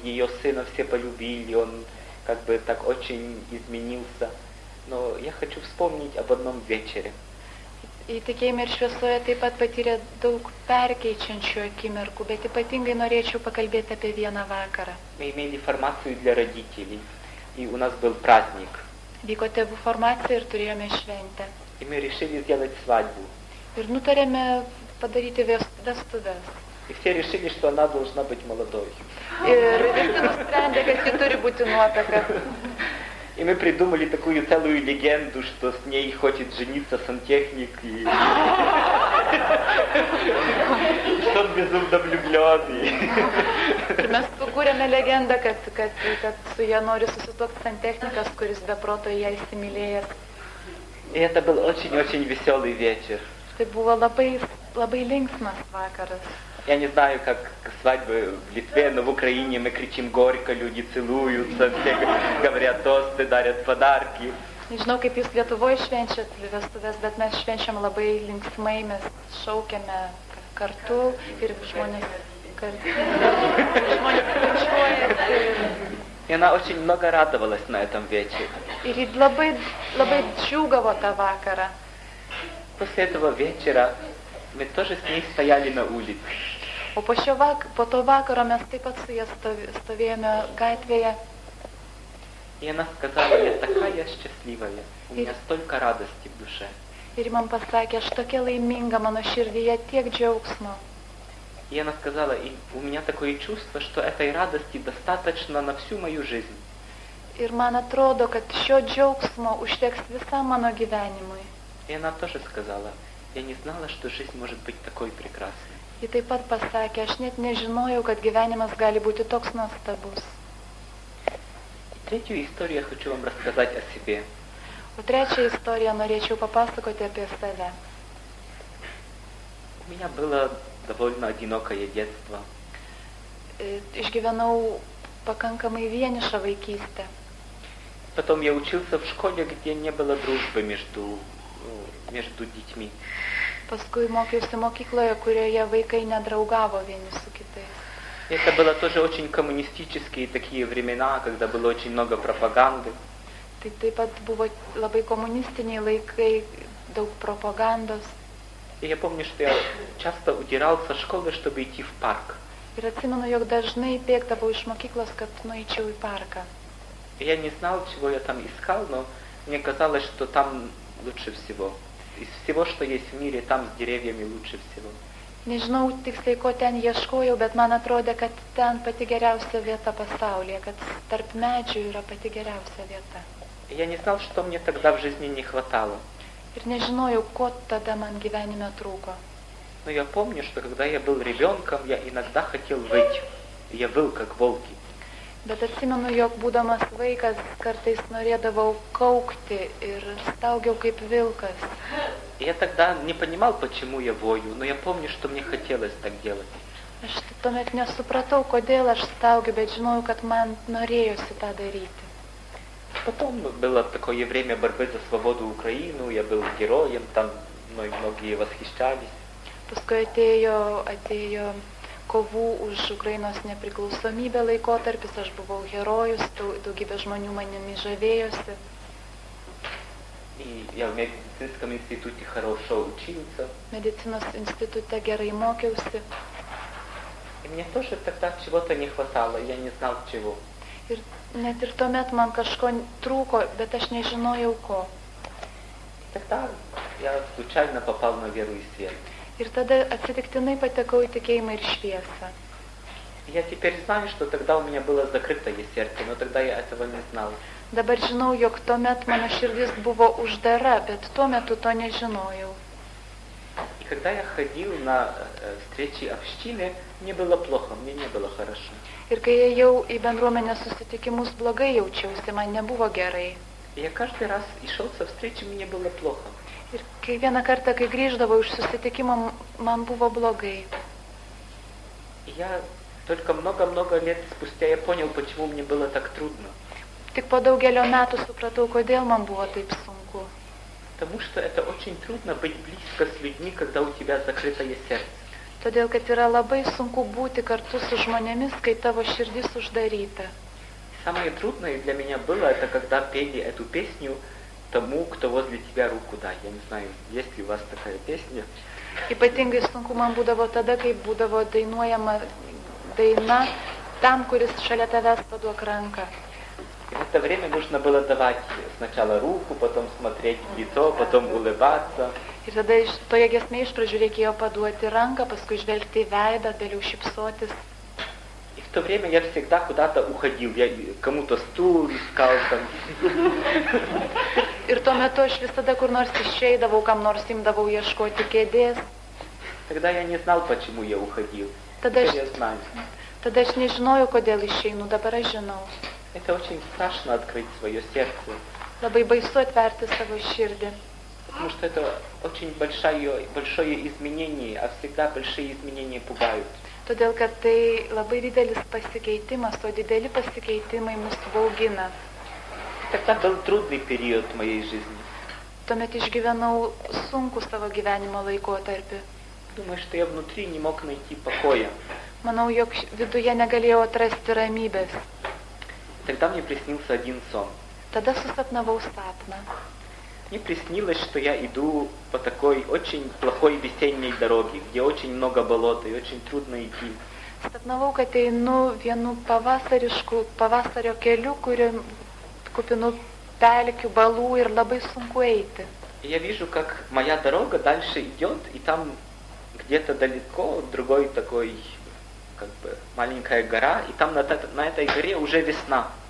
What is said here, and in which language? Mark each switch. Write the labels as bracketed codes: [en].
[ru] Ее сына все полюбили, он так очень изменился. Но я хочу вспомнить об одном вечере. [lt] Į tikėjimą ir šviesoje taip pat patyrė daug perkeičiančių akimirkų, bet ypatingai norėčiau pakalbėti apie vieną vakarą. [ru] Мы имели формацию для родителей, и у нас был праздник. [lt] Vyko tėvų formacija ir turėjome šventę. [ru] И мы решили сделать свадьбу. [lt] Ir nutarėme padaryti vestuves. [ru] И все решили, что она должна быть молодой. [lt] Ir visi nusprendė, kad ji turi būti nuotaka. [ru] И мы придумали такую целую легенду, что с ней хочет жениться сантехник, и что он безумно влюблен. [lt] Mes sukūrėme legendą, kad su ja nori susituokti santechnikas, kuris be proto ją įsimylėjęs. [ru] И это был очень-очень веселый вечер. [lt] Tai buvo labai linksmas vakaras. [ru] Я не знаю, как свадьбы в Литве, но в Украине мы кричим горько, люди целуются, все говорят тосты, дарят подарки. [lt] Nežinau, kaip jūs Lietuvoje švenčiat vestuvės, bet mes švenčiam labai linksmai, mes šaukiame kartu ir žmonės skaičiuojasi. [ru] И она очень много радовалась на этом вечере. [lt] Ir ji labai džiūgavo tą vakarą. [ru] После этого вечера мы тоже с ней стояли на улице. [lt] O po to vakaro mes taip pat su ja stovėjome gatvėje. [ru] И она сказала, я такая счастливая, у меня столько радости в душе. [lt] Ir man pasakė, aš tokia laiminga, mano širdyje tiek džiaugsmo. [ru] И она сказала, и у меня такое чувство, что этой радости достаточно на всю мою жизнь. [lt] Ir man atrodo, kad šio džiaugsmo užteks visam mano gyvenimui. [ru] И она тоже сказала, я не знала, что жизнь может быть такой прекрасной. [lt] Ji taip pat pasakė, aš net nežinojau, kad gyvenimas gali būti toks nuostabus. [ru] Третью историю я хочу вам рассказать о себе. [lt] O trečią istoriją norėčiau papasakoti apie save. [ru] У меня было довольно одинокое детство. [lt] Išgyvenau pakankamai vienišą vaikystę. [ru] Потом я учился в школе, где не было дружбы между детьми. [lt] Paskui mokiausi mokykloje, kurioje vaikai nedraugavo vieni su kitais. [ru] Это было тоже очень коммунистические такие времена, когда было очень много пропаганды. [lt] Tai taip pat buvo labai komunistiniai laikai, daug propagandos. [ru] И я помню, что я часто удирал со школы, чтобы идти в парк. [lt] Ir atsimenu, jog dažnai bėgdavau iš mokyklos, kad nueičiau į parką. [ru] И я не знал, чего я там искал, но мне казалось, что там лучше всего. Из всего, что есть в мире, там с деревьями лучше всего. [lt] Nežinau tiksliai, ko ten ieškojau, bet man atrodė, kad ten pati geriausia vieta pasaulyje, kad tarp medžių yra pati geriausia vieta. [ru] И я не знал, что мне тогда в жизни не хватало. [lt] Ir nežinojau, ko tada man gyvenime trūko. [ru] Но я помню, что когда я был ребенком, я иногда хотел выть. Я выл, как волки. [lt] Bet atsimenu, jog būdamas vaikas kartais norėdavau kaukti ir staugiau kaip vilkas. [ru] И я тогда не понимал, почему я вою, но я помню, что мне хотелось так делать. [lt] Aš tuomet nesupratau, kodėl aš staugiu, bet žinojau, kad man norėjosi tą daryti. [ru] Потом было такое время борьбы за свободу Украины, я был героем, там многие восхищались. [lt] Paskui atėjo kovų už Ukrainos nepriklausomybę laikotarpis, aš buvau herojus, daugybė žmonių manimi žavėjosi. [ru] И я в медицинском институте хорошо учился. [lt] Medicinos institute gerai mokiausi. [ru] И мне тоже тогда чего-то не хватало, я не знал чего. [lt] Ir net ir tuomet man kažko trūko, bet aš nežinojau ko. [ru] И тогда я случайно попал на веру и свет. [lt] Ir tada atsitiktinai patekau į tikėjimą ir šviesą. [ru] Я теперь знаю, что тогда у меня было закрытое сердце, но тогда я этого не знал. [lt] Dabar žinau, jog tuomet mano širdis buvo uždara, bet tuo metu to nežinojau. [ru] И когда я ходил на встречи общины, мне было плохо, мне не было хорошо. [lt] Ir kai ėjau į bendruomenės susitikimus, blogai jaučiausi, man nebuvo gerai. [ru] И я каждый раз и шел со встречи, мне было плохо. [lt] Ir kiekvieną kartą, kai grįždavau iš susitikimo, man buvo blogai. [ru] И я только много-много лет спустя я понял, почему мне было так трудно. [lt] Tik po daugelio metų supratau, kodėl man buvo taip sunku. [ru] Потому что это очень трудно быть близко с людьми, когда у тебя закрытое сердце. [lt] Todėl, kad yra labai sunku būti kartu su žmonėmis, kai tavo širdis uždaryta. [ru] Самое трудное для меня было, это когда пели эту песню тому, кто возле тебя руку дай. Я не знаю, есть ли у вас такая песня. [lt] Ypatingai sunku man būdavo tada, kai būdavo dainuojama daina tam, kuris šalia tavęs paduok ranką. [ru] И в это время нужно было давать сначала руку, потом смотреть в лицо, потом улыбаться. [lt] Ir tada toje giesmėje iš pradžių reikėjo paduoti ranką, paskui žvelgti į veidą, vėliau šypsotis. [ru] И в то время я всегда куда-то уходил. Я кому-то стул искал там. [lt] Ir tuo metu aš visada kur nors išeidavau, kam nors imdavau ieškoti kėdės. [ru] Тогда я не знал, почему я уходил. [lt] Tada [ru] Теперь я знаю. [lt] aš nežinojau, kodėl išeinu, dabar aš žinau. [ru] Это очень страшно открыть свое сердце. [lt] Labai baisu atverti savo širdį. [ru] Потому что это очень большое изменение, а всегда большие изменения пугают. [lt] Todėl, kad tai labai didelis pasikeitimas, o dideli pasikeitimai mus baugina. [ru] Тогда был трудный период в моей жизни. [lt] Tuomet išgyvenau sunku savo gyvenimo laikotarpį. [ru] Думаю, что я внутри не мог найти покоя. [lt] Manau, jog viduje negalėjau atrasti ramybės. [ru] Тогда мне приснился один сон. [lt] Tada susapnavau sapną. [ru] Мне приснилось, что я иду по такой очень плохой весенней дороге, где очень много болота и очень трудно идти. [lt] Sapnavau, kad einu vienu pavasario keliu, kuriuo kupinu pelkių, balų ir labai sunku eiti. [ru] И я вижу, как моя дорога дальше идет, и там где-то далеко другой такой, как бы, маленькая гора, и там на этой горе уже весна.